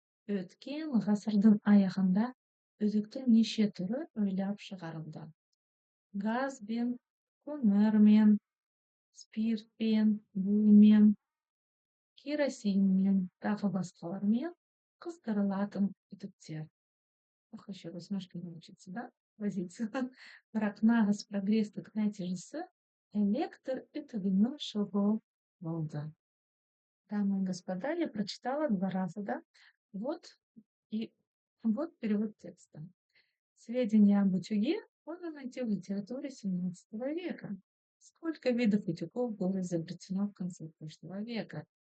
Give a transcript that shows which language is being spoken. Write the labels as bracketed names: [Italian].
[Kazakh] Өткен ғасырдың аяғында үтіктің неше түрі ойлап шығарылды. Газбен, көмірмен, спиртпен, бумен, керосинмен, тағы басқалармен қыздырылатын үтіктер. [Russian] Ох, еще раз немножко не учиться, да? Возиться. [Kazakh] Бірақ нағыз прогрестік нәтижесі электр үтігінің шығуы болды. [Russian] Дамы и господа, я прочитала 2 раза, да? Вот вот перевод текста. Сведения об утюге можно найти в литературе 17 века. Сколько видов утюгов было изобретено в конце прошлого века?